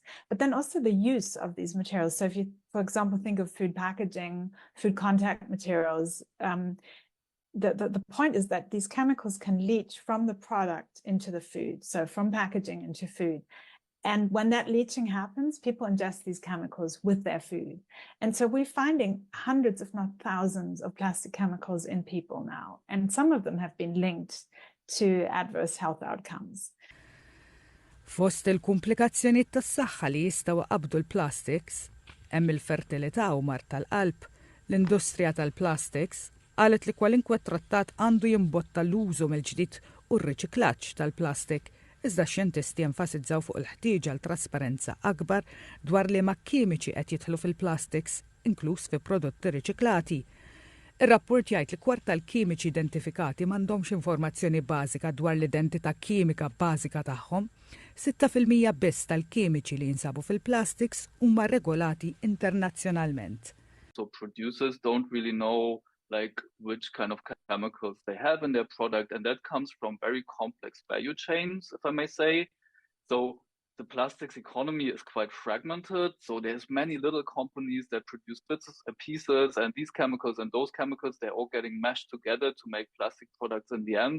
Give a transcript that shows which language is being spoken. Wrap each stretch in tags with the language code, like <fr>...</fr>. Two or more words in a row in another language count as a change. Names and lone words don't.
<en>But then also the use of these materials. So if you, for example, think of food packaging, food contact materials, the point is that these chemicals can leach from the product into the food, so from packaging into food. And when that leaching happens, people ingest these chemicals with their food. And so we're finding hundreds, if not thousands, of plastic chemicals in people now. And some of them have been linked to adverse health outcomes.</en> <mt>Fost il-komplikazzjonijiet tas-saħħa li jistgħu qabdu l-plastics, hemm il-fertilità u mart tal-qalb, l-industrija tal-plastics qalet li kwalinkwe trattat għandu jimbotta l-użu mill-ġdid u r-riċiklaġġ tal-plastik. Iżda x-xjentisti enfasizzaw fuq il-ħtieġa għal trasparenza akbar dwar li ma' kimiċi qed jidħlu fil-plastics, inkluż fi prodotti riċiklati. Ir-rapport jgħid li kwart tal-kimiċi identifikati m'għandhomx informazzjoni bażika dwar l-identità kimika bażika tagħhom. 6% biss tal-kimiċi li jinsabu fil-plastics huma regolati internazzjonalment.</mt> <en>So producers don't really know which kind of chemicals they have in their product, and that comes from very complex value chains, if I may say. So the plastics economy is quite fragmented, so there's many little companies that produce bits and pieces, and these chemicals and those chemicals, they're all getting meshed together to make plastic products in the end.</en>